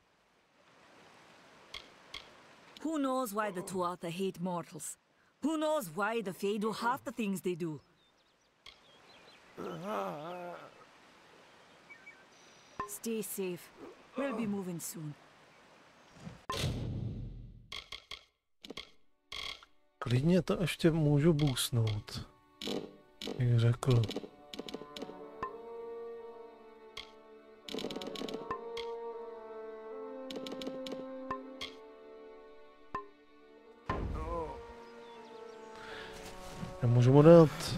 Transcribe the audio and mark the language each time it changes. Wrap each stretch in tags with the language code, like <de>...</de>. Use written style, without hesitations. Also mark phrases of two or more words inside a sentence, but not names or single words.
<en>Who knows why the Tuatha hate mortals? Who knows why the Fae do half the things they do? Stay safe. We'll be moving soon.</en> <cs>klidně to ještě můžu boostnout, jak řekl. Nemůžu mu dát.</cs>